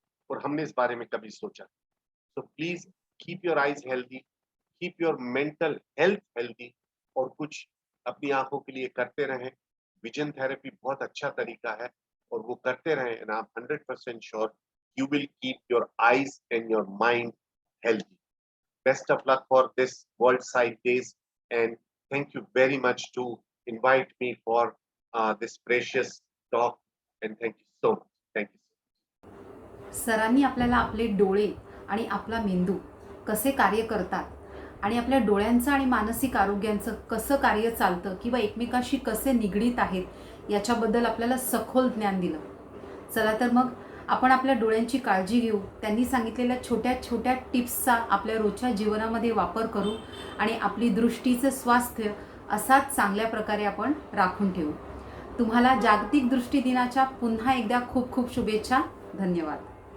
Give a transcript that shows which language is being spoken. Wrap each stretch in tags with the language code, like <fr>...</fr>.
<hi>और हमने इस बारे में कभी सोचा। तो</hi> <en>please keep your eyes healthy, keep your mental health healthy,</en> <hi>और कुछ अपनी आंखों के लिए करते रहें। विजन थेरेपी बहुत अच्छा तरीका है, और वो करते रहें,</hi> <en>And I am 100% sure you will keep your eyes and your mind healthy. Best of luck for this World Sight Days, and thank you very much to invite me for this precious talk, and thank you so much. Thank you.</en> <mr>सरांनी आपल्याला आपले डोळे आणि आपला मेंदू कसे कार्य करतात आणि आपल्या डोळ्यांचं आणि मानसिक आरोग्यांचं कसं कार्य चालतं किंवा एकमेकाशी कसे निगडीत आहेत याच्याबद्दल आपल्याला सखोल ज्ञान दिलं. चला तर मग आपण आपल्या डोळ्यांची काळजी घेऊ. त्यांनी सांगितलेल्या छोट्या छोट्या टिप्सचा आपल्या रोजच्या जीवनामध्ये वापर करू आणि आपली दृष्टीचं स्वास्थ्य असाच चांगल्या प्रकारे आपण राखून ठेवू. तुम्हाला जागतिक दृष्टी दिनाच्या पुन्हा एकदा खूप खूप शुभेच्छा. धन्यवाद.</mr>